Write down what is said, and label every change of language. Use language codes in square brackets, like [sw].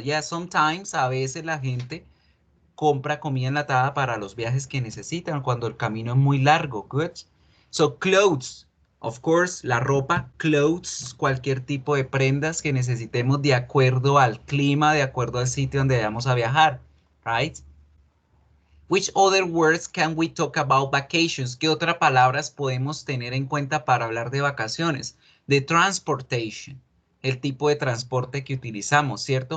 [en] Yeah, sometimes, [es] a veces la gente compra comida enlatada para los viajes que necesitan cuando el camino es muy largo. Good. [en] So clothes, of course, [es] la ropa, clothes, cualquier tipo de prendas que necesitemos de acuerdo al clima, de acuerdo al sitio donde vamos a viajar, right? [en] Which other words can we talk about vacations? [es] ¿Qué otras palabras podemos tener en cuenta para hablar de vacaciones? [en] The transportation, [es] el tipo de transporte que utilizamos, ¿cierto?